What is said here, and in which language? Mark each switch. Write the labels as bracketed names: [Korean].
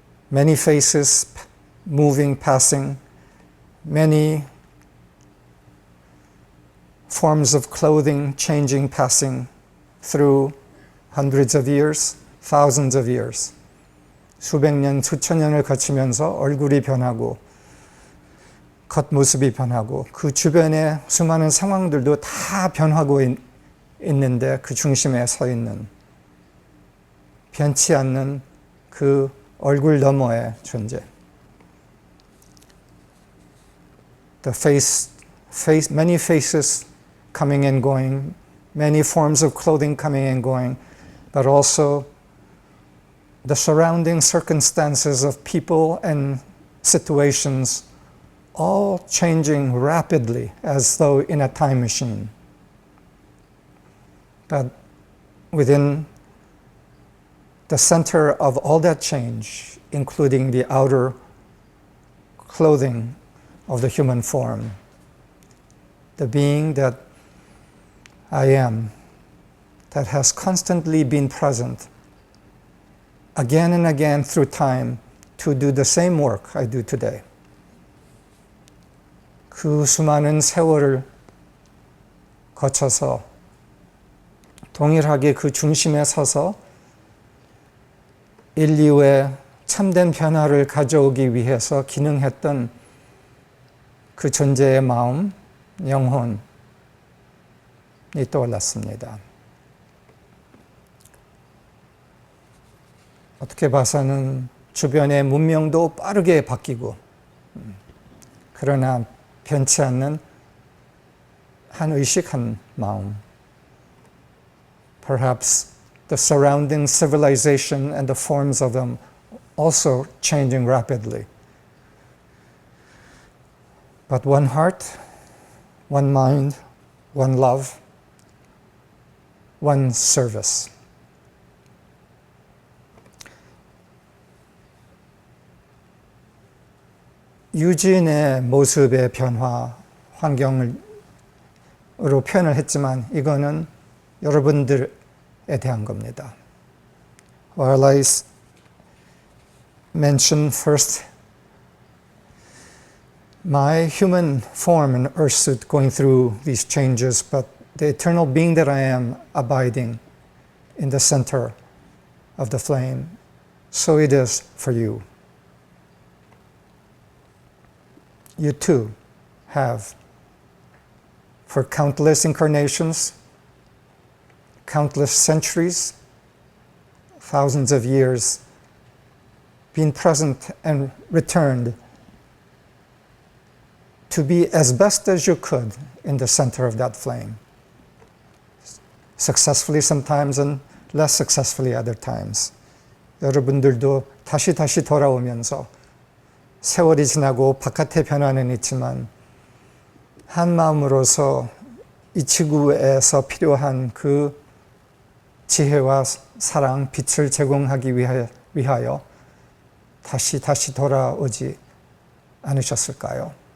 [English] Many faces moving, passing, many forms of clothing changing, passing through hundreds of years, thousands of years. [Korean] 수백 년, 수천 년을 거치면서 얼굴이 변하고 겉모습이 변하고 그 주변의 수많은 상황들도 다 변하고 있는데 그 중심에 서 있는 변치 않는 그 얼굴 너머의 존재. [English] The many faces coming and going, many forms of clothing coming and going, but also the surrounding circumstances of people and situations all changing rapidly as though in a time machine. But within the center of all that change, including the outer clothing of the human form, the being that I am, that has constantly been present again and again through time to do the same work I do today. [Korean] 그 수많은 세월을 거쳐서 동일하게 그 중심에 서서 인류의 참된 변화를 가져오기 위해서 기능했던 그 존재의 마음, 영혼이 떠올랐습니다. 어떻게 봐서는 주변의 문명도 빠르게 바뀌고 그러나 변치 않는 한 의식, 한 마음. [English] Perhaps the surrounding civilization and the forms of them also changing rapidly. But one heart, one mind, one love, one service. [Korean] 유진의 모습의 변화, 환경으로 표현을 했지만 이거는 여러분들에 대한 겁니다. [English] While I mention first my human form and earth suit going through these changes, but the eternal being that I am abiding in the center of the flame, so it is for you. You too have, for countless incarnations, countless centuries, thousands of years, been present and returned to be as best as you could in the center of that flame. Successfully sometimes and less successfully other times. [Korean] 여러분들도 다시 돌아오면서 세월이 지나고 바깥의 변화는 있지만 한 마음으로서 이 지구에서 필요한 그 지혜와 사랑, 빛을 제공하기 위하여 다시 돌아오지 않으셨을까요?